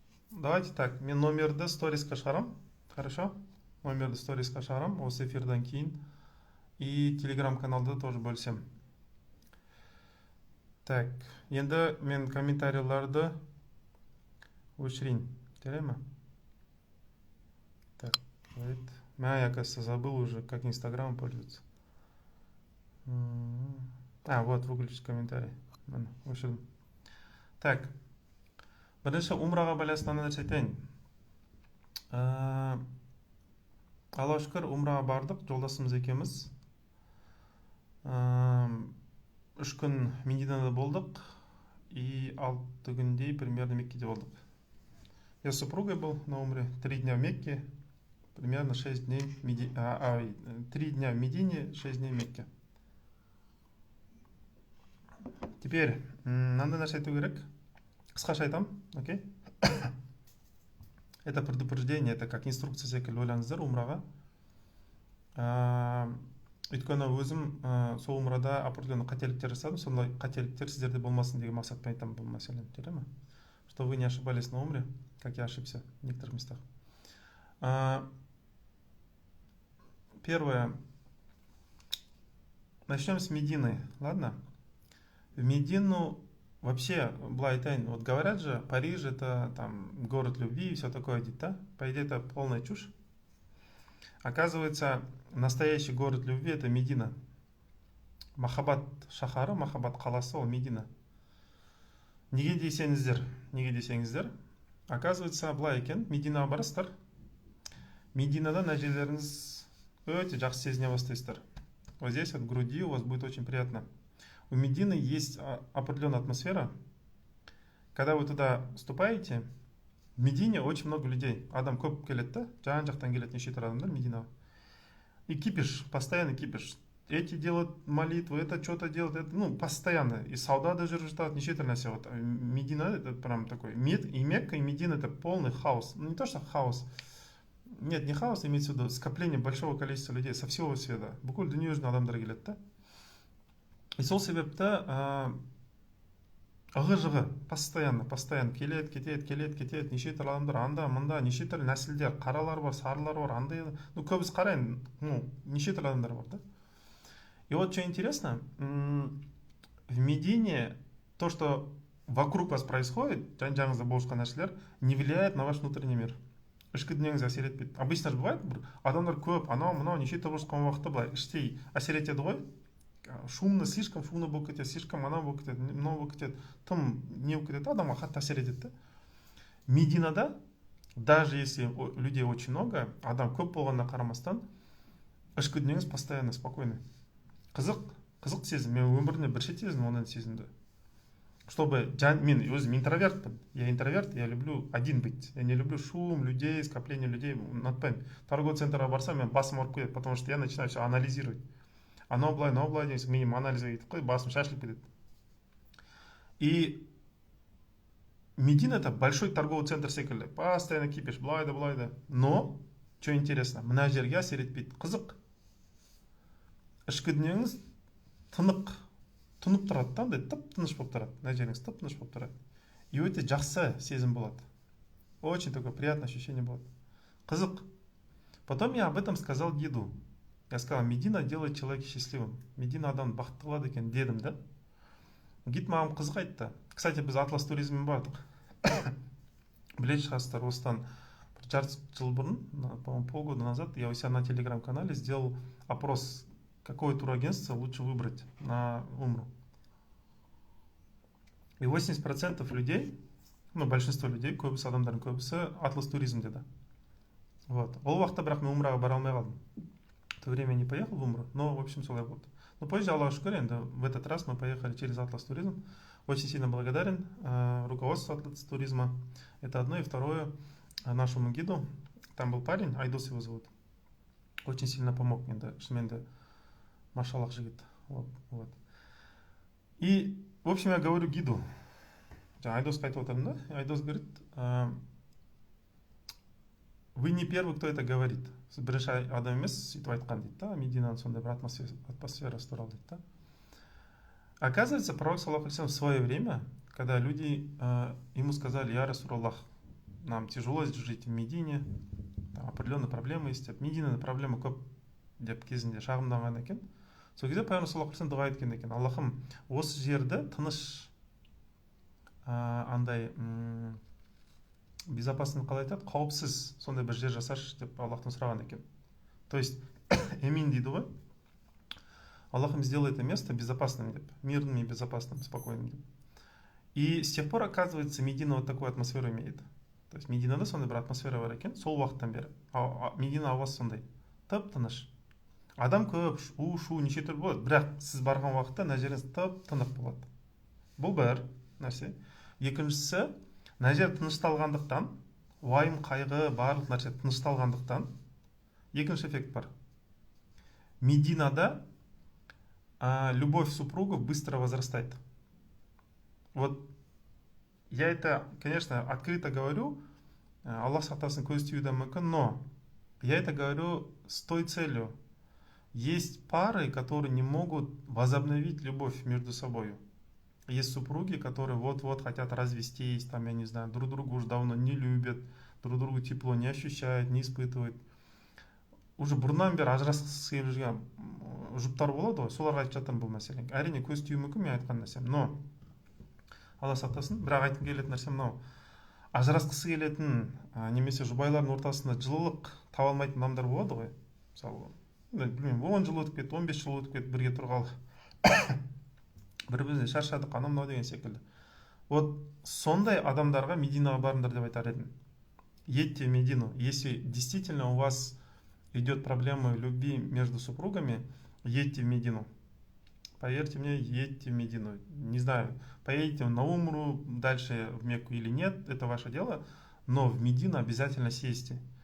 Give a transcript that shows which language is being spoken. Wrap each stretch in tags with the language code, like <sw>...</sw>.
<ru>Давайте так,</ru> <kk>мен номерді сторисқа шығарам.</kk> <ru>Хорошо?</ru> <kk>Номерді сторисқа шығарам осы эфирдан кейін. И телеграм-каналда тоже бөлсем. Так, енді мен комментарийларды өшірейін. Жарай ма?</kk> <ru>Так, я, кажется, забыл уже, как Инстаграм пользоваться. Вот, выключить комментарий.</ru> <kk>Өшірдім. Так, бірінші умраға байланысты нәрсе айтайын. Аллаға шүкір, умраға бардық, жолдасымыз екеуміз. 3 күн Мединада болдық, и 6 күндей примерно Меккеде болдық.</kk> <ru>Я с супругой был на умре, 3 дня в Мекке, примерно 6 дней в Медине, 3 дня в Медине, 6 дней в Мекке.</ru> <kk>Теперь, мынандай нәрсе айту керек. Қысқаша айтамын, окей?</kk> <ru>Это предупреждение, это как инструкция</ru> <kk>секілді ойлаңыздар умраға. Өйткені өзім сол умрада определенный қателіктер жасадым, сондай қателіктер сіздерде болмасын деген мақсатпен айтамын бұл мәселені, жарай ма?</kk> <ru>Что вы не ошибались на умре, как я ошибся в некоторых местах. Первое. Начнем с Медины, ладно? В Медину вообще,</ru> <kk>былай айтайын,</kk> <ru>вот говорят же, Париж это там город любви и все такое, да? По идее, это полная чушь. Оказывается, настоящий город любви это Медина.</ru> <kk>Махаббат шахары, Махаббат қаласы ол Медина. Неге десеңіздер, оказывается, былай екен, Мединаға барасыздар. Мединадан әжелеріңіз өте жақсы сезіне бастайсыздар.</kk> <ru>Вот здесь вот в груди у вас будет очень приятно. У Медины есть определенная атмосфера. Когда вы туда вступаете, в Медине очень много людей.</ru> <kk>Адам көп келеді да, жан-жақтан келеді неше түрлі адамдар Мединаға.</kk> <ru>И кипиш, постоянно кипиш. Эти делают молитвы, это что-то делают, это, постоянно.</ru> <kk>И саудада жүріп жатады, неше түрлі нәрсе.</kk> <ru>Вот Медина это прям такой, и Мекка, и Медина это полный хаос. Не то, что хаос. Нет, не хаос, имеется в виду скопление большого количества людей со всего света.</ru> <kk>Бүкіл дүние жүзінен адамдар келеді да. И сол себепті ығы-жығы постоянно келеді, кетеді, неше түрлі адамдар, анда, мында, неше түрлі нәсілдер, қаралар бар, сарылар бар, андай, көбісі қарайын, неше түрлі адамдар бар, да.</kk> <ru>И вот что интересно, в Медине то, что вокруг вас происходит,</ru> <kk>жан-жағыңызда болған нәрселер,</kk> <ru>не влияет на ваш внутренний мир.</ru> <kk>Ішкі дүниеңізге әсер етпейді.</kk> <ru>Обычно же бывает,</ru> <kk>адамдар көп, анау, неше түрлі уақытта былай іштей әсер етеді ғой.</kk> <ru>Шумно, слишком шумно</ru> <kk>болып кетеді, слишком анау болып кетеді, мынау болып кетеді, тым не болып кетеді, адамға қатты әсер етеді. Мединада,</kk> <ru>даже если людей очень много,</ru> <kk>адам көп болғанына қарамастан, ішкі дүниеңіз постоянно спокойный. Қызық сезім, мен өміріне бір шет сезім, ондай сезімді.</kk> <ru>Чтобы,</ru> <kk>мен өзім интровертпін,</kk> <ru>я интроверт, я люблю один быть, я не люблю шум людей, скопление людей,</ru> <kk>ұнатпаймын. Торговый центрға барсам, мен басым ұрып кетеді,</kk> <ru>потому что я начинаю все анализировать.</ru> <kk>Анау былай дейміз, менің анализға кетіп қой, басым шашылып кетеді.</kk> <ru>И Медина это большой торговый центр секілді, постоянно кипиш,</ru> <kk>былай да.</kk> <ru>Но, что интересно,</ru> <kk>мына жерге әсер етпейді, қызық. Ішкі дүниеңіз тұнып тұрады, андай тып-тыныш болып тұрады, мына жеріңіз тып-тыныш болып тұрады. И өте жақсы сезім болады.</kk> <ru>Очень такое приятное ощущение болады. Қызық. Потом я об этом сказал деду. Я сказал, Медина делает человека счастливым.</ru> <kk>Медина адам бақытты қылады екен, дедім, да? Гид маған қызық айтты. Кстати, біз Атлас туризммен бардық. Білетін шығарсыздар, осыдан бір жарты жыл бұрын,</kk> <ru>по-моему, полгода назад, я у себя на телеграм-канале сделал опрос, какое турагентство лучше выбрать на умру. И 80% людей, большинство людей,</ru> <kk>көбісі адамдардың көбісі Атлас туризм деді.</kk> <ru>Вот.</ru> <kk>Ол уақытта бірақ мен умраға бара алмай қалдым.</kk> <ru>В то время не поехал в умру, но в общем</ru> <kk>солай болды.</kk> <ru>Но позже, Аллаху шүкір, в этот раз мы поехали через Атлас туризм. Очень сильно благодарен руководству Атлас туризма. Это одно, и второе, нашему гиду. Там был парень, Айдос его зовут. Очень сильно помог мне, да,</ru> <kk>шынымен машаллах жігіт.</kk> <ru>Вот. И, в общем, я говорю гиду.</ru> <kk>Айдосқа айтып отырмын да.</kk> <ru>Айдос говорит, вы не первый, кто это говорит.</ru> <kk>Бірінші адам емес сөйтіп айтқан дейді да. Мединаның сондай бір атмосферасы туралы дейді да.</kk> <ru>Оказывается, пророк, саллаллаху алейхи вассалям, в свое время, когда люди ему сказали: я Расулаллах, нам тяжело жить в Медине, там определенные проблемы есть.</ru> <kk>Мединаның проблема көп деп кезінде шағымданған екен. Сол кезде пайғамбар саллаллаху алейхи вассалам дұға еткен екен: Аллахым, осы жерді тыныш, андай безопасный, қалай айтады, қауіпсіз сондай бір жер жасашы деп Аллахтан сұраған екен.</kk> <ru>То есть</ru> <kk>эмин дейді ғой,</kk> <ru>Аллахым, сделай это место безопасным, деп, мирным и безопасным, спокойным, деп. И с тех пор, оказывается, Медина вот такую атмосферу имеет.</ru> <kk>То есть Мединада сондай бір атмосфера бар екен, сол уақыттан бері. Медина ауасы сондай, тып-тыныш. Адам көп, у-шу, неше түрлі болады, бірақ сіз барған уақытта мына жеріңіз тып-тынық болады. Бұл бір нәрсе. Екіншісі, мына жер тынышталғандықтан, уайым, қайғы, барлық нәрсе тынышталғандықтан, екінші эффект бар.</kk> <ru>Мединада любовь супругов быстро возрастает. Вот я это, конечно, открыто говорю, Аллах сақтасын,</ru> <kk>көз тиюі мүмкін,</kk> <ru>но я это говорю с той целью. Есть пары, которые не могут возобновить любовь между собой. Есть супруги, которые вот-вот хотят развестись, там, я не знаю, друг друга уже давно не любят, друг другу тепло не ощущают, не испытывают.</ru> <kk>Уже бұрыннан бері ажырасқысы келіп жүрген жұптар болады ғой, соларға айтып жатырмын бұл мәселені. Әрине көз тию мүмкін мен айтқан нәрсем, но Алла сақтасын, бірақ айтқым келетін нәрсе мынау: ажырасқысы келетін немесе жұбайлардың ортасында жылылық таба алмайтын адамдар болады ғой. Мысалы, білмеймін, 10 жыл өтіп кетті, 15 жыл өтіп кетті, бірге тұрғалы бір-біріне шаршадық, анау мынау деген секілді. Вот сондай адамдарға Мединаға барыңдар деп айтар едім.</kk> <ru>Едьте в Медину. Если действительно у вас идет проблема любви между супругами, едьте в Медину. Поверьте мне, едьте в Медину. Не знаю, поедете на Умру, дальше в Мекку или нет, это ваше дело, но в Медину обязательно съездите.</ru>